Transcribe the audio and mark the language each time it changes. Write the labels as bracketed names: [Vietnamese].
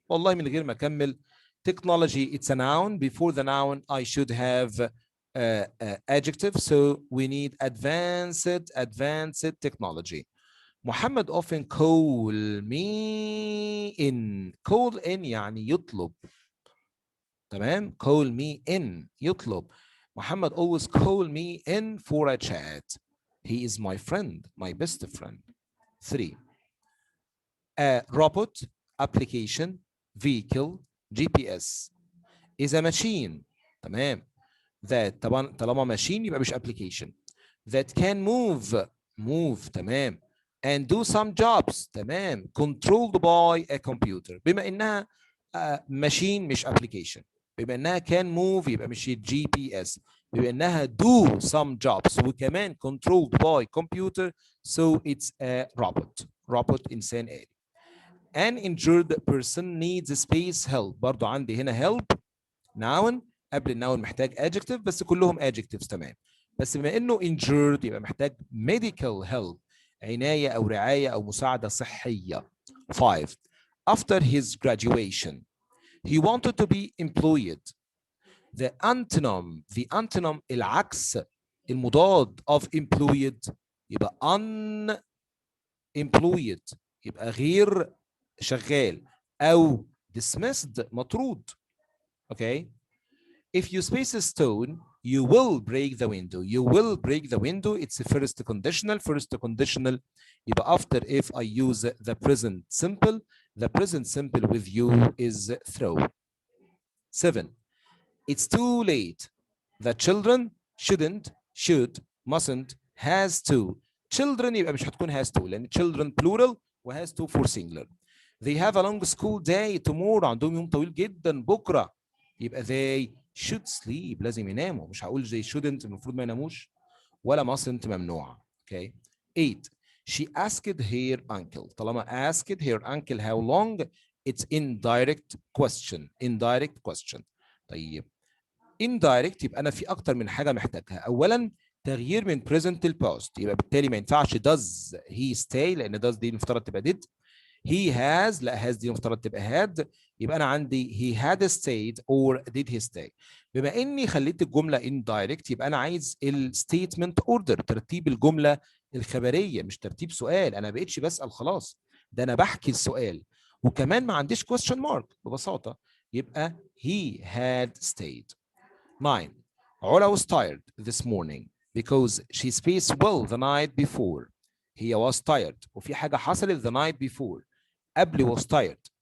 [Arabic] والله من غير ما اكمل technology [English] it's a noun. Before the noun I should have adjective, so we need advanced technology. Muhammad often call me in [Arabic] يعني يطلب. تمام. [English] call me in يطلب. Muhammad always call me in for a chat. He is my friend, my best friend. 3 a robot, application, vehicle, GPS is a machine. [Arabic] تمام. that طبعا طالما machine يبقى مش application. [English] that can move تمام and do some jobs تمام controlled by a computer. [Arabic] بما انها machine مش application. بما انها can move يبقى مش GPS. [English] بما انها do some jobs وكمان controlled by computer so it's a robot [Arabic] انسان آلي. [English] an injured person needs space help. [Arabic] برضو عندي هنا help noun قبل النون محتاج adjective بس كلهم adjectives. تمام. بس بما انه injured يبقى محتاج medical help، عناية او رعاية او مساعدة صحية. [English] 5 after his graduation he wanted to be employed. [Arabic] the antonym العكس المضاد of employed يبقى unemployed يبقى غير شغال أو dismissed مطرود. [English] Okay. If you space a stone, you will break the window. You will break the window. It's a first conditional. First conditional. يبقى after if I use the present simple, the present simple with you is throw. 7. It's too late. The children shouldn't, should, mustn't, has to. [Arabic] Children يبقى مش هتكون has to لأن children plural و has to for singular. [English] They have a long school day tomorrow. [Arabic] عندهم يوم طويل جدا بكرة. [English] يبقى they should sleep. [Arabic] لازم يناموا. مش هقول they shouldn't المفروض ما يناموش ولا mustn't ممنوع. [English] Okay. 8. She asked her uncle. طالما asked her uncle how long, it's indirect question. Indirect question. [Arabic] طيب indirect يبقى انا في اكتر من حاجه محتاجها. اولا تغيير من present ل past يبقى بالتالي ما ينفعش does he stay لان does دي المفترض تبقى did. he has لا has دي المفترض تبقى had. يبقى انا عندي he had stayed or did he stay. بما اني خليت الجمله indirect يبقى انا عايز الستيتمنت اوردر ترتيب الجمله الخبريه مش ترتيب سؤال. انا ما بقتش بسال خلاص ده انا بحكي السؤال وكمان ما عنديش question mark ببساطه. [English] يبقى he had stayed. 9. Ola was tired this morning because she spaced well the night before. He was tired. [Arabic] وفي حاجة حصلت [English] the night before. [Arabic] قبل was tired.